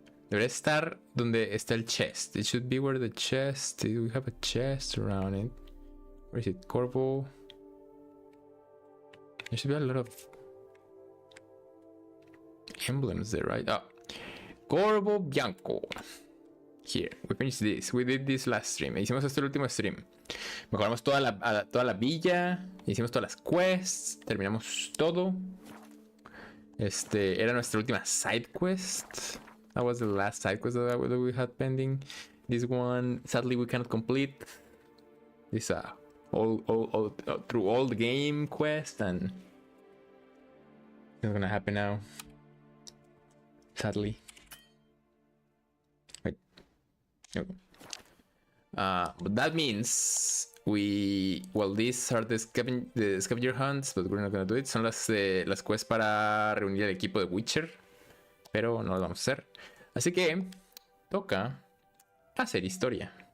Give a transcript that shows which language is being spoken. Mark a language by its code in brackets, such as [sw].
[es] Debería estar donde está el chest. [en] It should be where the chest. We have a chest around it. Where is it? Corvo. There should be a lot of emblems there, right? Oh. Corvo Bianco. Here. We finished this. We did this last stream. [es] Hicimos este último stream. Mejoramos toda la villa. Hicimos todas las quests. Terminamos todo. Era nuestra última side quest. [en] That was the last side quest that we had pending. This one, sadly, we cannot complete. This all through all the game quest, and it's not gonna happen now. Sadly. Wait. Okay. But that means these are the scavenger hunts, but we're not gonna do it. [es] Son las quests para reunir el equipo de Witcher, pero no lo vamos a hacer. Así que toca hacer historia.